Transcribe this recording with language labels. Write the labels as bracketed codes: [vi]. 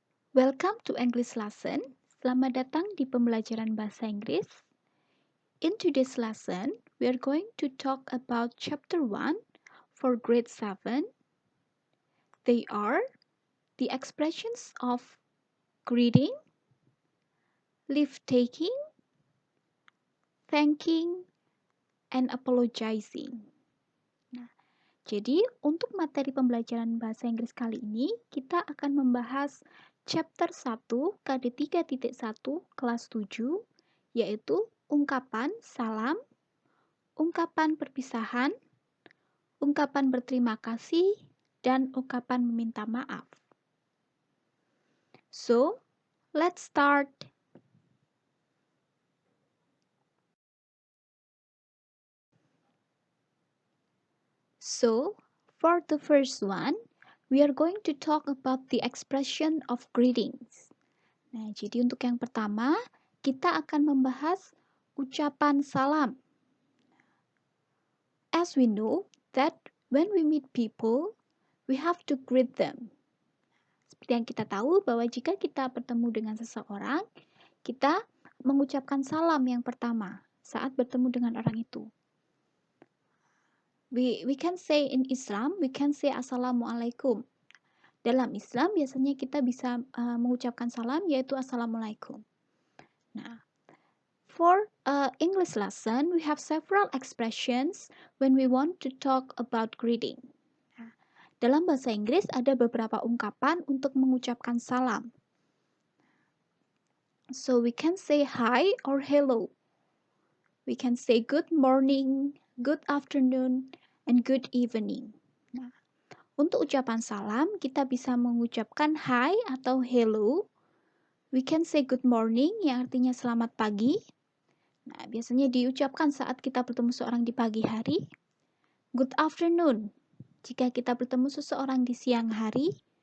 [en] Welcome to English lesson. [id] Selamat datang di pembelajaran bahasa Inggris. [en] In today's lesson, we are going to talk about chapter 1 for grade 7. They are the expressions of greeting, leave taking, thanking, and apologizing. [id] Nah, jadi untuk materi pembelajaran bahasa Inggris kali ini, kita akan membahas chapter 1 KD 3.1 kelas 7, yaitu ungkapan salam, ungkapan perpisahan, ungkapan berterima kasih, dan ungkapan meminta maaf. [en] So, let's start. So, for the first one, we are going to talk about the expression of greetings. [id] Nah, jadi untuk yang pertama, kita akan membahas ucapan salam. [en] As we know that when we meet people, we have to greet them. [id] Seperti yang kita tahu bahwa jika kita bertemu dengan seseorang, kita mengucapkan salam yang pertama saat bertemu dengan orang itu. [en] We can say in Islam, we can say Assalamualaikum. [id] Dalam Islam biasanya kita bisa mengucapkan salam yaitu Assalamualaikum. [en] Nah, for English lesson, we have several expressions when we want to talk about greeting. [id] Nah, dalam bahasa Inggris ada beberapa ungkapan untuk mengucapkan salam. [en] So we can say hi or hello. We can say good morning, good afternoon, and good evening. [id] Nah, untuk ucapan salam, kita bisa mengucapkan hi atau hello. [en] We can say good morning, [id] yang artinya selamat pagi. Nah, biasanya diucapkan saat kita bertemu seseorang di pagi hari. [en] Good afternoon, [id] jika kita bertemu seseorang di siang hari.